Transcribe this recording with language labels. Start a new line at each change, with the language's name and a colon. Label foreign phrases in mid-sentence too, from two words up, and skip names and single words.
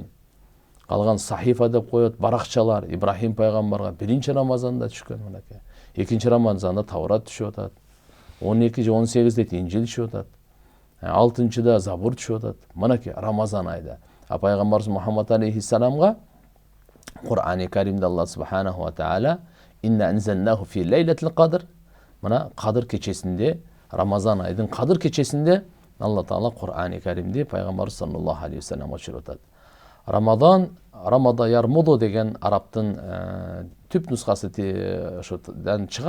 Kyrgyz: Калган сахифа деп коет баракчалар Ибрахим пайгамбарга 1 Рамазанда түшкөн. Мынакей 2 Рамазанда Таурат түшүп атат. 12 же 18-де Инжил түшүп атат. 6-да Забур түшүп атат. Мынакей Рамазан айда. Пайгамбарыбыз Мухаммад алейхиссаламга Кур'ан-ы Каримде
Arabic: الله سبحانه و تعالى إنا أنزلناه في ليلة القدر.
Kyrgyz: Мына Кадыр кечесинде, Рамазан айдын Кадыр кечесинде Алла Таала Кур'ан-ы Каримди пайгамбарыбыз
Arabic: صلى الله عليه وسلم
Kyrgyz: түшүрүп атат. Рамада ярмуду деген арабтын түп нускасы ошодан чыгат.